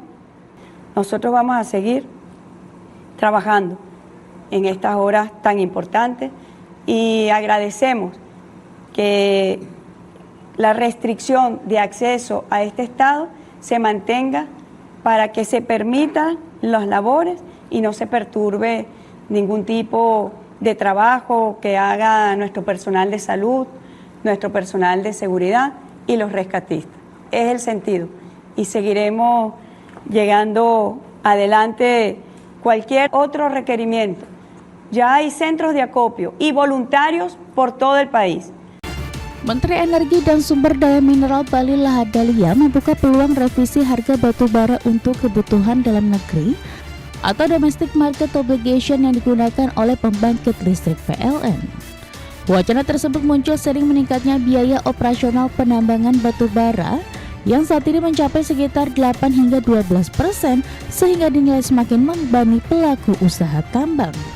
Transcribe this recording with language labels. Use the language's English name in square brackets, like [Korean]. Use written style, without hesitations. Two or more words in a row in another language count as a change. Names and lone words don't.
[Spanish] Nosotros vamos a seguir trabajando en estas horas tan importantes y agradecemos que la restricción de acceso a este estado se mantenga para que se permitan las labores y no se perturbe ningún tipo de trabajo que haga nuestro personal de salud, nuestro personal de seguridad y los rescatistas. Es el sentido y seguiremos llegando adelante cualquier otro requerimiento. Ya hay centros de acopio y voluntarios por todo el país. [Indonesian] Menteri Energi dan Sumber Daya Mineral Bahlil Lahadalia membuka peluang revisi harga batu bara untuk kebutuhan dalam negeri atau [English] domestic market obligation [Indonesian] yang digunakan oleh pembangkit listrik PLN. Wacana tersebut muncul seiring meningkatnya biaya operasional penambangan batu bara yang saat ini mencapai sekitar 8 hingga 12% sehingga dinilai semakin membebani pelaku usaha tambang.